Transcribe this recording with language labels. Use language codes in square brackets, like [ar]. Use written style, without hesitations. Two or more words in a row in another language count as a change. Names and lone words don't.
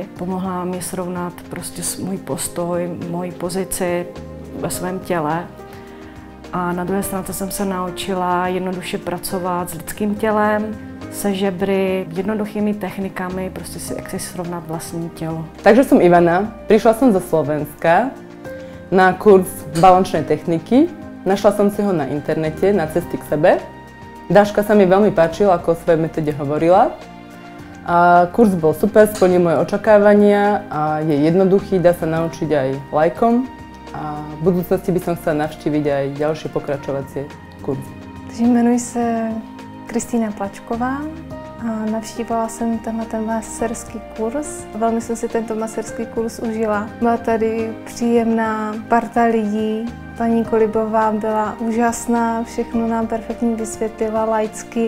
[cs] Pomohla mi srovnat prostě můj postoj, moji pozici ve svém těle. A na druhé straně jsem se naučila jednoduše pracovat s lidským tělem, se žebry, jednoduchými technikami, prostě jak si srovnat vlastní tělo. [sk] Takže som Ivana, prišla som zo Slovenska na kurz balančnej techniky. Našla som si ho na internete, na cesty k sebe. Dáška sa mi veľmi páčila, ako o svojej metóde hovorila. A kurz bol super, splnil moje očakávania a je jednoduchý, dá sa naučiť aj lajkom. A v budúcnosti by som chcela navštíviť aj ďalšie pokračovacie kurzy. [cs] Takže jmenuji se Kristýna Plačková a navštívila jsem tenhle masérský kurz. Velmi jsem si tento masérský kurz užila. Byla tady příjemná parta lidí. Paní Kolibová byla úžasná, všechno nám perfektně vysvětlila laicky.